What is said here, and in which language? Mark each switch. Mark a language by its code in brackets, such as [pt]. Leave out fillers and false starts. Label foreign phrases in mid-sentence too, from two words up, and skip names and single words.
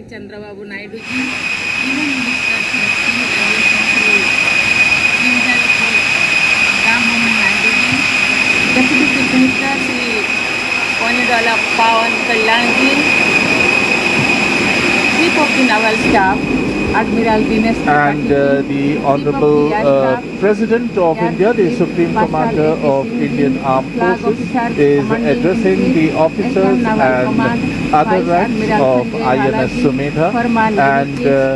[en] Chandrababu Naidu ji, Union Minister Sri Ram Mohan Naidu ji, Deputy Chief Minister Sri Ponidala Pawan Kalyan ji, Chief of the Naval Staff, Admiral Dinesh and the Honorable President of India, the Supreme Commander of Indian Armed Forces, is addressing the officers and other ranks of INS Sumedha and